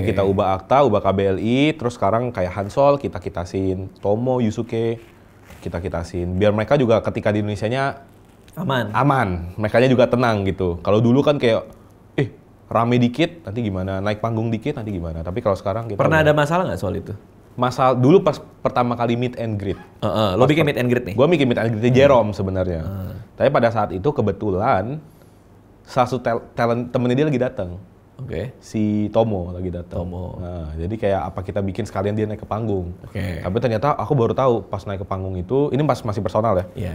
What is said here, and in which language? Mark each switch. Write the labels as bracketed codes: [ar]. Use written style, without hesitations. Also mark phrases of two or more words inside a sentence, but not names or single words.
[id] Jadi kita ubah akta, ubah KBLI, terus sekarang kayak Hansol kita kitasin, Tomo, Yusuke kita kitasin. Biar mereka juga ketika di Indonesianya aman, mereka juga tenang gitu. Kalau dulu kan kayak, rame dikit, nanti gimana? Naik panggung dikit, nanti gimana? Tapi kalau sekarang kita Pernah ada masalah nggak soal itu? masalah dulu pas pertama kali [en] meet and greet. [id] Lo bikin [en] meet and greet [id] nih? Gue bikin [en] meet and greet [id] Jerome sebenarnya. Tapi pada saat itu kebetulan salah satu talent temennya dia lagi datang. Oke. Si Tomo lagi datang. Tomo. Nah, jadi kayak apa kita bikin sekalian dia naik ke panggung. Oke. Tapi ternyata aku baru tahu pas naik ke panggung itu, ini masih personal ya, Iya.